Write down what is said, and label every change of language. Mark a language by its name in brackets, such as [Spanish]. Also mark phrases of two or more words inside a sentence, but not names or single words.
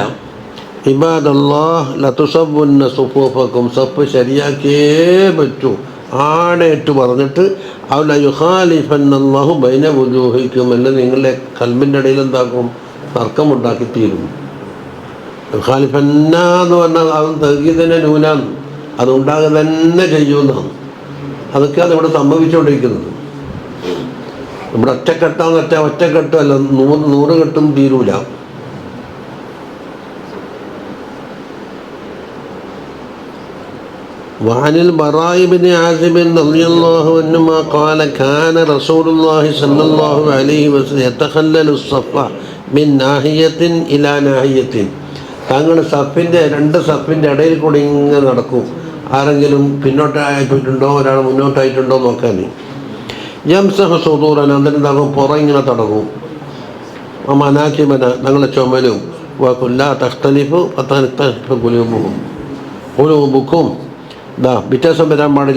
[Arabic] عباد الله لتسون صفوفكم, [Malayalam] സഫ് ശരിയാക്കിയേ പറ്റൂ ആണേറ്റ് പറഞ്ഞിട്ട് [Arabic] أو ليخالفن الله بين وجوهكم, [Malayalam] എല്ലാം നിങ്ങളുടെ കൽബിൻ്റെ ഇടയിൽ എന്താക്കും, തർക്കമുണ്ടാക്കി തീരും. യുഖാലിഫന്ന എന്ന് പറഞ്ഞാൽ അത് തഹ്ഗീദിൻ്റെ നൂനാണ്, അതുണ്ടാകുക തന്നെ ചെയ്യുന്നതാണ്. അതൊക്കെയാണ് ഇവിടെ സംഭവിച്ചുകൊണ്ടിരിക്കുന്നത്. ഇവിടെ ഒറ്റക്കെട്ടല്ല, 100 കെട്ടും തീരൂല. [Arabic] وعن البراء بن عازب رضي الله عنهما قال كان رسول الله صلى الله عليه وسلم يتخلل الصف من ناحية إلى ناحية, [Malayalam] തങ്ങൾ സഫിൻ്റെ 2 സഫിൻ്റെ ഇടയിൽ കൂടി ഇങ്ങനെ നടക്കും. ആരെങ്കിലും പിന്നോട്ടായിട്ടുണ്ടോ ഒരാൾ മുന്നോട്ടായിട്ടുണ്ടോ നോക്കാൻ. [Arabic] يمسح صدورنا, [Malayalam] എന്നിട്ടുണ്ടാകും പുറം ഇങ്ങനെ തുടങ്ങും. മനാക്കിബന, ഞങ്ങളെ ചുമലും. [Arabic] وقال لا تختلف قلوبكم, [Malayalam] വ്യത്യാസം വരാൻ പാടില്ല.